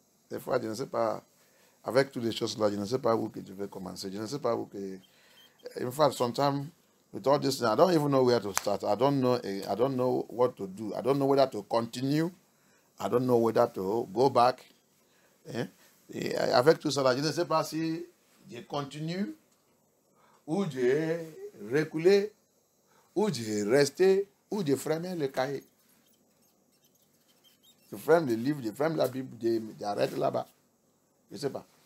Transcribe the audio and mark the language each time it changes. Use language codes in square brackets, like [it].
[fr] Des fois, je ne sais pas, avec toutes les choses là, je ne sais pas où que je vais commencer. Je ne sais pas où que. [en] In fact, sometimes with all this, I don't even know where to start. I don't know what to do. I don't know whether to continue. I don't know whether to go back. [fr] Et avec tout ça là, je ne sais pas si je continue ou je reculer, ou je rester, ou je fermer le cahier. Je ferme le livre, je ferme la Bible, j'arrête là-bas. Je ne sais pas.